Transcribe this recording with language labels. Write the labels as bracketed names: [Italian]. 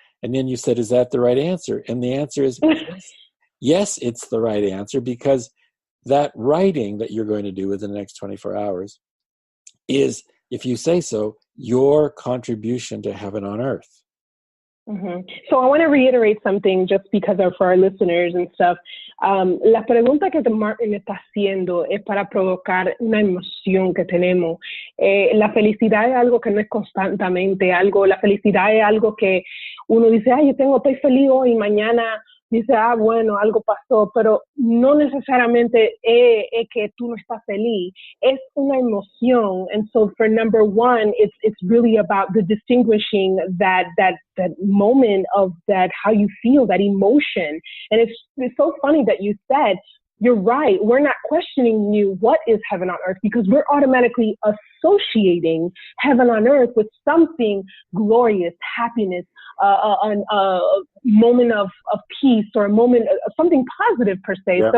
[English] And then you said, is that the right answer? And the answer is yes, it's the right answer, because that writing that you're going to do within the next 24 hours is, if you say so, your contribution to heaven on earth. So I want to reiterate something just because for our listeners and stuff. [Spanish] La pregunta que Martin está haciendo es para provocar una emoción que tenemos. La felicidad es algo que no es constantemente algo. La felicidad es algo que uno dice, estoy feliz hoy, y mañana dice, bueno, algo pasó, pero no necesariamente es que tú no estás feliz. Es una emoción. [English] And so for number one, it's really about the distinguishing that moment of that, how you feel, that emotion. And it's so funny that you said, you're right, we're not questioning you, what is heaven on earth? Because we're automatically associating heaven on earth with something glorious, happiness, a moment of peace, or a moment of something positive per se. Yeah.